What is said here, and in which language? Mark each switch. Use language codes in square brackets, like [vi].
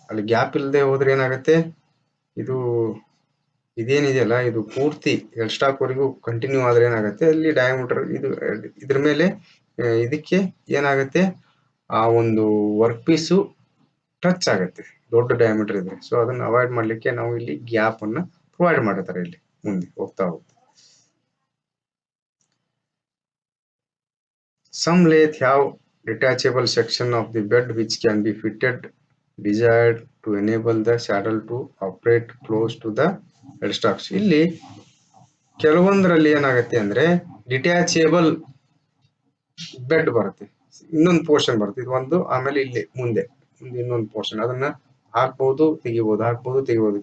[kn] ಅಲ್ಲಿ ಗ್ಯಾಪ್ ಇಲ್ಲದೆ ಹೋದ್ರೆ ಏನಾಗುತ್ತೆ, ಇದೇನಿದೆಯಲ್ಲ ಇದು ಪೂರ್ತಿ ಹೆಡ್ ಸ್ಟಾಕ್ ವರೆಗೂ ಕಂಟಿನ್ಯೂ ಆದ್ರೆ ಏನಾಗುತ್ತೆ, ಅಲ್ಲಿ ಡಯಾಮೀಟರ್ ಇದ್ರ ಮೇಲೆ ಇದಕ್ಕೆ ಏನಾಗುತ್ತೆ, ಆ ಒಂದು ವರ್ಕ್ ಪೀಸು ಟಚ್ ಆಗುತ್ತೆ ದೊಡ್ಡ ಡಯಾಮೀಟರ್ ಇದ್ರೆ. ಸೊ ಅದನ್ನ ಅವಾಯ್ಡ್ ಮಾಡ್ಲಿಕ್ಕೆ ನಾವು ಇಲ್ಲಿ ಗ್ಯಾಪ್ ಅನ್ನ ಪ್ರೊವೈಡ್ ಮಾಡಿರ್ತಾರೆ ಇಲ್ಲಿ ಮುಂದೆ ಹೋಗ್ತಾ ಹೋಗ್ತಾ. [en] Some lathe have detachable section of the bed which can be fitted desired to enable the saddle to operate close to the headstocks. [kn] ಇಲ್ಲಿ ಕೆಲವೊಂದರಲ್ಲಿ ಏನಾಗುತ್ತೆ ಅಂದ್ರೆ ಡಿಟ್ಯಾಚೇಬಲ್ ಬೆಡ್ ಬರುತ್ತೆ, ಇನ್ನೊಂದು ಪೋರ್ಷನ್ ಬರುತ್ತೆ, ಇದು ಒಂದು, ಆಮೇಲೆ ಇಲ್ಲಿ ಮುಂದೆ ಇನ್ನೊಂದು ಪೋರ್ಷನ್, ಅದನ್ನ ಹಾಕ್ಬಹುದು ತೆಗಿಬಹುದು, ಹಾಕ್ಬಹುದು ತೆಗಿಬಹುದು.